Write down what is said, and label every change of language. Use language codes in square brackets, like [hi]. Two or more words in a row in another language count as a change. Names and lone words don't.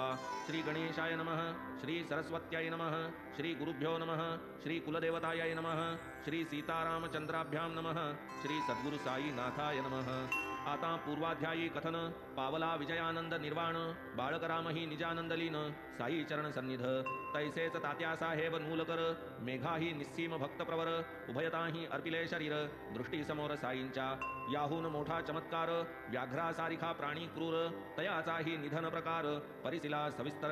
[sa] श्री गणेशाय नमः श्री सरस्वत्याय नमः श्री गुरुभ्यो नमः श्री कुलदेवताय नमः श्री सीतारामचंद्राभ्यां नमः श्री सद्गुरु साईनाथाय नमः। [mr] आता पूर्वाध्यायी कथन पावला विजयानंद निर्वाण बाळकरामही निजानंद लीन साई चरण सन्निध तैसेच तात्या साहेब नूलकर मेघाही निस्सीम भक्त प्रवर उभयताही अर्पिले शरीर दृष्टी समोर साईंच्या याहून मोठा चमत्कार व्याघ्रा सारिखा प्राणी क्रूर तयाचाही निधन प्रकार परिसिला सविस्तर